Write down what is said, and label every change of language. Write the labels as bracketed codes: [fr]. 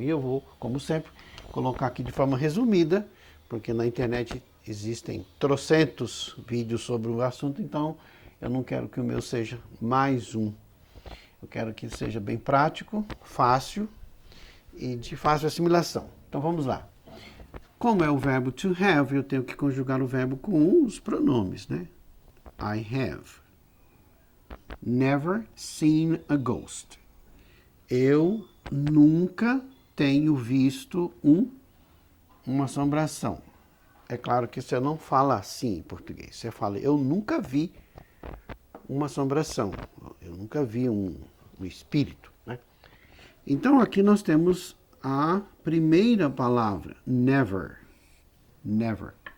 [pt] E eu vou, como sempre, colocar aqui de forma resumida, porque na internet existem trocentos vídeos sobre o assunto, então eu não quero que o meu seja mais um. Eu quero que seja bem prático, fácil e de fácil assimilação. Então vamos lá. Como é o verbo to have, eu tenho que conjugar o verbo com os pronomes, né? [en] I have never seen a ghost. [pt] Eu nunca tenho visto uma assombração. É claro que você não fala assim em português. Você fala, eu nunca vi uma assombração. Eu nunca vi um espírito, né? Então aqui nós temos a primeira palavra, never. Never.